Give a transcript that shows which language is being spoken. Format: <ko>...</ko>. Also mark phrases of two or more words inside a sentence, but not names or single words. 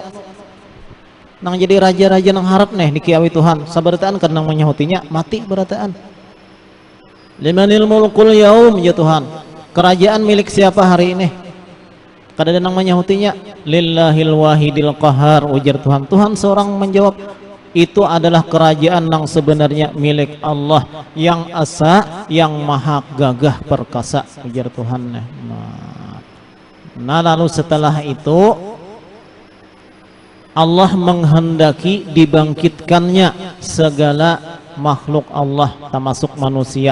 <bjn>Nang jadi raja-raja nang harap nih dikiawi Tuhan, sabarataan kan nang menyahutinya mati berataan.</bjn> <ar>لمن الملك اليوم,</ar> <id>ya Tuhan, kerajaan milik siapa hari ini?</id> <bjn>Kada nang menyahutinya,</bjn> <ar>لله الواحد القهار,</ar> <bjn>ujar Tuhan.</bjn> <id>Tuhan seorang menjawab, itu adalah kerajaan yang sebenarnya milik Allah yang asa, yang maha gagah perkasa, ujar Tuhan. Nah lalu setelah itu Allah menghendaki dibangkitkannya segala makhluk Allah termasuk manusia.</id>